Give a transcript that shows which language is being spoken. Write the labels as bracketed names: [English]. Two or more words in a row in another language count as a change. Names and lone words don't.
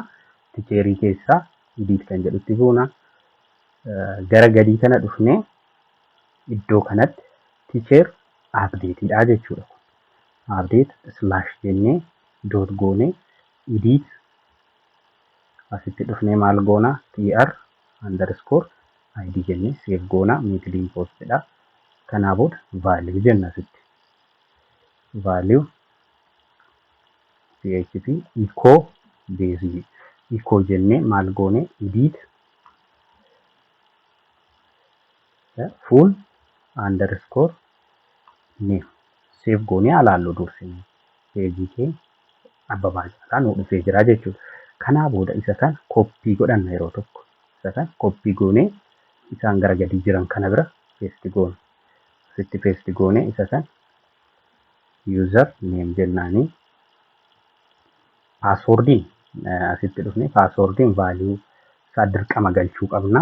[Oromo] Tiikeerii keessaa edit kan jedhutti buuna. Gara gadii kana dhufnee iddoo kanatti tiikeer updateidha jechuudha. [English] Update slash [Oromo] jennee dot goonee edit asitti dhufnee maal goona [English] tr underscore id [Oromo] jennee save goona meetiliin postidha. Kanaa booda value jenna asitti [English] value php echo base echo [Oromo] jennee maal goone edit [English] full underscore name [Oromo] save goonee alaallu dursine peejii kee Abbabaa Caalaa nu dhufee jira jechuudha. Kanaa booda isa kan koppii godhanna yeroo tokko. Isa kan koppii goonee isaan gara gadii jiran kana bira paste goona. Asitti paste goonee isa kan [English] user name [Oromo] jennaanii passwordin asitti dhufnee passwordin value isaa dirqama galchuu qabna.